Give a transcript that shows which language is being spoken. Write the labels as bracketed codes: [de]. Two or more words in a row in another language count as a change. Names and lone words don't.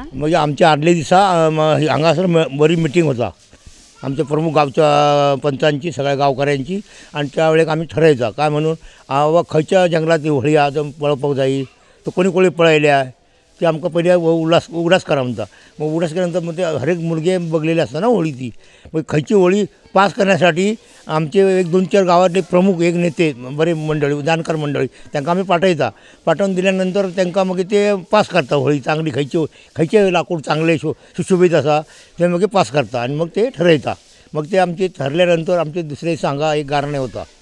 [kok] म्हणजे आमच्या आदले दिसा हांगासर बरी मिटींग होता आमच्या प्रमुख गावच्या पंचांची सगळ्या गावकऱ्यांची आणि त्या वेळेक आम्ही ठरयचा काय म्हणून खंयच्या जंगलात होळी आज पळोवपाक जायी तो कोणी कोणी पळयल्या ते आमकां पयलीं उगडास करा म्हणटा मग उगडास केल्यानंतर मग ते हर एक मुलगे बगलेले असता ना होळी ती मग खंयची होळी पास करण्यासाठी आमचे एक 2-4 गावातले प्रमुख एक नेते बरे मंडळी जाणकार मंडळी तांकां आमी पाठवून दिल्यानंतर तांकां मागीर ते पास करता होळी चांगली खंयचें लाकूड चांगले सुशोभीत आसा ते मागीर पास करता आनी मग ते ठरयता मग ते आमचे ठरल्यानंतर आमचे दुसरे दिसा हांगा एक गाराणें वता